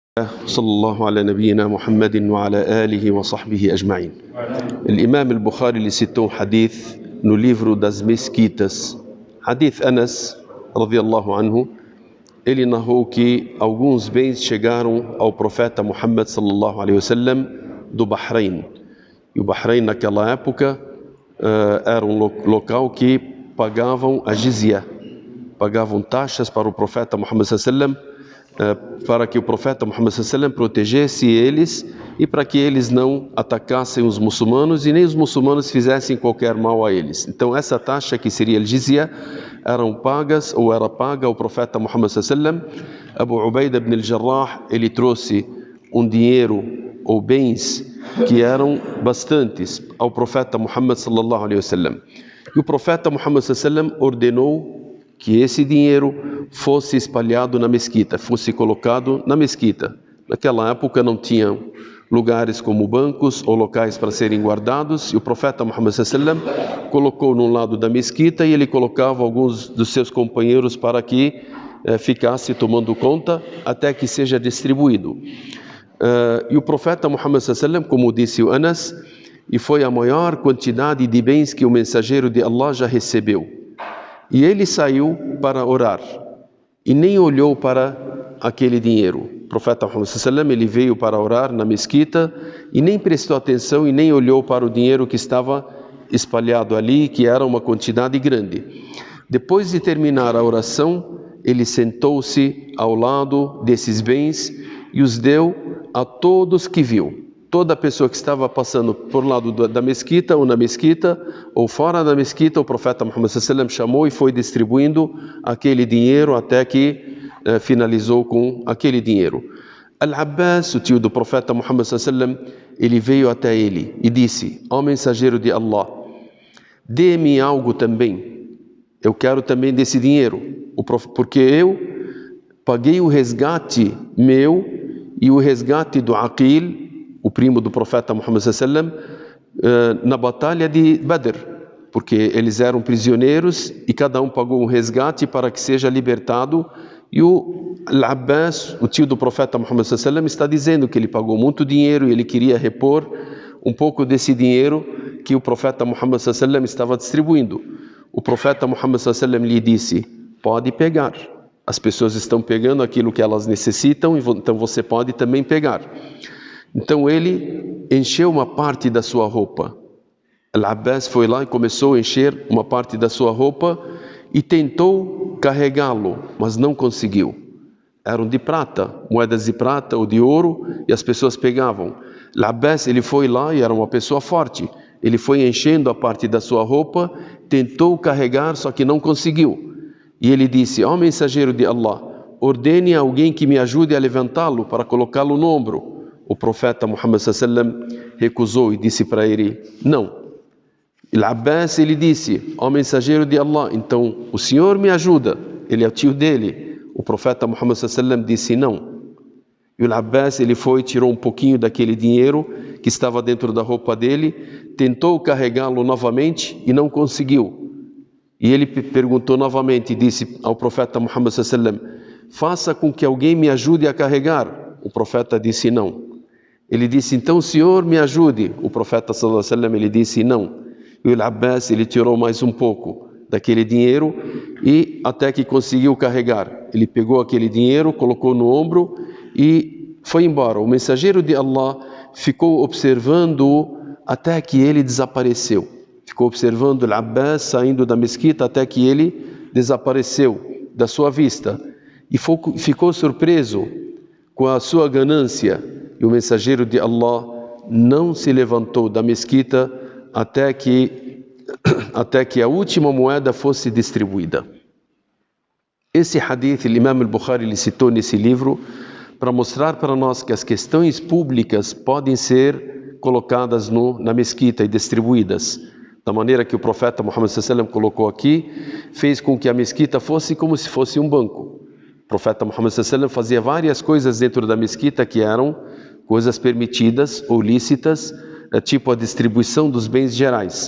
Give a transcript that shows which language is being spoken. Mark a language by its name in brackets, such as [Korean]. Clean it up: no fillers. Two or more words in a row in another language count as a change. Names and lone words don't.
[Arabic] صلى الله على نبينا محمد وعلى آله وصحبه أجمعين. [Portuguese] الإمام البخاري ele citou um hadith no livro das mesquitas. [Arabic] حديث أنس رضي الله عنه, [Portuguese] ele narrou que alguns bens chegaram ao profeta Muhammad [Arabic] صلى الله عليه وسلم [Portuguese] do Bahrein. E o Bahrein naquela época era um local que pagavam a jizya, pagavam taxas para o profeta Muhammad [Arabic] صلى الله عليه وسلم, [Portuguese] para que o profeta Muhammad [Arabic] صلى الله عليه وسلم [Portuguese] protegesse eles e para que eles não atacassem os muçulmanos e nem os muçulmanos fizessem qualquer mal a eles. Então essa taxa, que seria al-jizya, era paga ao profeta Muhammad [Arabic] صلى الله عليه وسلم. [Portuguese] Abu Ubaida ibn al-Jarrah, ele trouxe um dinheiro ou bens que eram bastantes ao profeta Muhammad [Arabic] صلى الله عليه وسلم. [Portuguese] E o profeta Muhammad [Arabic] صلى الله عليه وسلم [Portuguese] ordenou que esse dinheiro fosse espalhado na mesquita, fosse colocado na mesquita. Naquela época não tinham lugares como bancos ou locais para serem guardados, e o profeta Muhammad [Arabic] صلى الله عليه وسلم [Portuguese] colocou num lado da mesquita e ele colocava alguns dos seus companheiros para que ficasse tomando conta até que seja distribuído. E o profeta Muhammad [Arabic] صلى الله عليه وسلم, [Portuguese] como disse o Anas, e foi a maior quantidade de bens que o mensageiro de Allah já recebeu. E ele saiu para orar e nem olhou para aquele dinheiro. O profeta Muhammad [Arabic] صلى الله عليه وسلم, [Portuguese] ele veio para orar na mesquita e nem prestou atenção e nem olhou para o dinheiro que estava espalhado ali, que era uma quantidade grande. Depois de terminar a oração, ele sentou-se ao lado desses bens e os deu a todos que viu. Toda pessoa que estava passando por lado da mesquita ou na mesquita ou fora da mesquita, o profeta Muhammad [Arabic] صلى الله عليه وسلم [Portuguese] chamou e foi distribuindo aquele dinheiro até que finalizou com aquele dinheiro. Al-Abbas, o tio do profeta Muhammad [Arabic] صلى الله عليه وسلم, [Portuguese] ele veio até ele e disse: ó mensageiro de Allah, dê-me algo também, eu quero também desse dinheiro, porque eu paguei o resgate meu e o resgate do Aqil, o primo do profeta Muhammad [Arabic] صلى الله عليه وسلم, [Portuguese] na batalha de Badr, porque eles eram prisioneiros e cada um pagou um resgate para que seja libertado. E o Al-Abbas, o tio do profeta Muhammad [Arabic] صلى الله عليه وسلم, [Portuguese] está dizendo que ele pagou muito dinheiro e ele queria repor um pouco desse dinheiro que o profeta Muhammad [Arabic] صلى الله عليه وسلم [Portuguese] estava distribuindo. O profeta Muhammad [Arabic] صلى الله عليه وسلم [Portuguese] lhe disse: pode pegar, as pessoas estão pegando aquilo que elas necessitam, então você pode também pegar. Então ele encheu uma parte da sua roupa. Al-Abbas foi lá e começou a encher uma parte da sua roupa e tentou carregá-lo, mas não conseguiu. Eram de prata, moedas de prata ou de ouro, e as pessoas pegavam. Al-Abbas, ele foi lá e era uma pessoa forte. Ele foi enchendo a parte da sua roupa, tentou carregar, só que não conseguiu. E ele disse: ó mensageiro de Allah, ordene a alguém que me ajude a levantá-lo para colocá-lo no ombro. O profeta Muhammad [Arabic] صلى الله عليه وسلم [Portuguese] recusou e disse para ele: não. Al-Abbas, ele disse: ó mensageiro de Allah, então o senhor me ajuda, ele é o tio dele. O profeta Muhammad [Arabic] صلى الله عليه وسلم [Portuguese] disse: não. E o Al-Abbas, ele foi, tirou um pouquinho daquele dinheiro que estava dentro da roupa dele, tentou carregá-lo novamente e não conseguiu. E ele perguntou novamente e disse ao profeta Muhammad [Arabic] صلى الله عليه وسلم: [Portuguese] faça com que alguém me ajude a carregar. O profeta disse: não. Ele disse: então o senhor me ajude. O profeta [Arabic] صلى الله عليه وسلم, [Portuguese] ele disse: não. E o Al-Abbas, ele tirou mais um pouco daquele dinheiro e até que conseguiu carregar. Ele pegou aquele dinheiro, colocou no ombro e foi embora. O mensageiro de Allah ficou observando-o até que ele desapareceu. Ficou observando o Al-Abbas saindo da mesquita até que ele desapareceu da sua vista. E ficou surpreso com a sua ganância. E o mensageiro de Allah não se levantou da mesquita até que a última moeda fosse distribuída. Esse hadith, o Imam al-Bukhari ele citou nesse livro para mostrar para nós que as questões públicas podem ser colocadas na mesquita e distribuídas. Da maneira que o profeta Muhammad [Arabic] صلى الله عليه وسلم [Portuguese] colocou aqui, fez com que a mesquita fosse como se fosse um banco. O profeta Muhammad [Arabic] صلى الله عليه وسلم [Portuguese] fazia várias coisas dentro da mesquita que eram coisas permitidas ou lícitas, tipo a distribuição dos bens gerais.